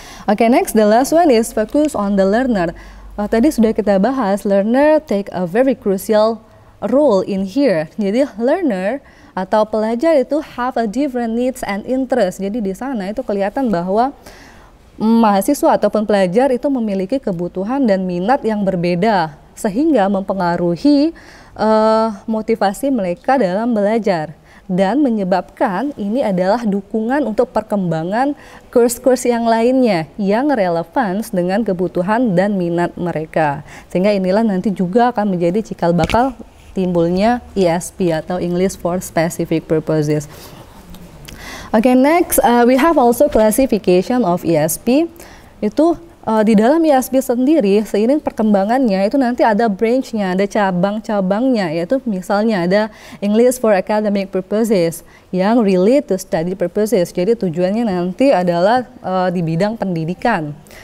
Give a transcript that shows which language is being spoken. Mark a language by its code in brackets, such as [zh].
[en] Okay, next, the last one is focus on the learner. [id] Tadi sudah kita bahas, [en] learner take a very crucial role in here. [id] Jadi learner atau pelajar itu [en] have a different needs and interest. [id] Jadi di sana itu kelihatan bahwa mahasiswa ataupun pelajar itu memiliki kebutuhan dan minat yang berbeda, sehingga mempengaruhi motivasi mereka dalam belajar. Dan menyebabkan ini adalah dukungan untuk perkembangan kurs-kurs yang lainnya yang relevan dengan kebutuhan dan minat mereka. Sehingga inilah nanti juga akan menjadi cikal bakal timbulnya ESP atau English for Specific Purposes. [en] Okay, next we have also classification of ESP. [id] Itu di dalam ESP sendiri, seiring perkembangannya itu nanti ada branch-nya, ada cabang-cabangnya, yaitu misalnya ada English for Academic Purposes yang [en] relate to study purposes, [id] jadi tujuannya nanti adalah di bidang pendidikan.